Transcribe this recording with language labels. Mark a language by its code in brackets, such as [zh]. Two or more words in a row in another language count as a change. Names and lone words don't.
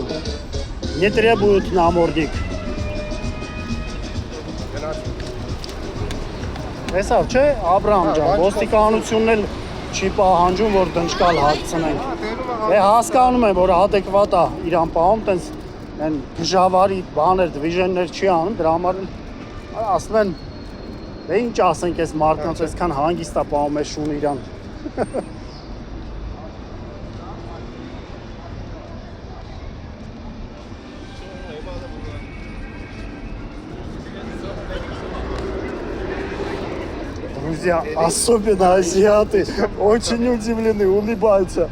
[ru] Не требуют намордник. [hy] Տեսավ, չէ, Աբրահամ ջան, ոստիկանությունն էլ չի պահանջում, որ դնչկալ հագցնենք։ Հասկանում եմ, որ adekvat է իրան պահում, տենց են գժավարի բաներ, դվիժեններ չի անում, դրա համար ասում են, դե ինչ ասենք այս մարդկանց, այսքան հանգիստ է պահում այս շունը իրան։ [ru] Друзья, особенно азиаты, очень удивлены, улыбаются.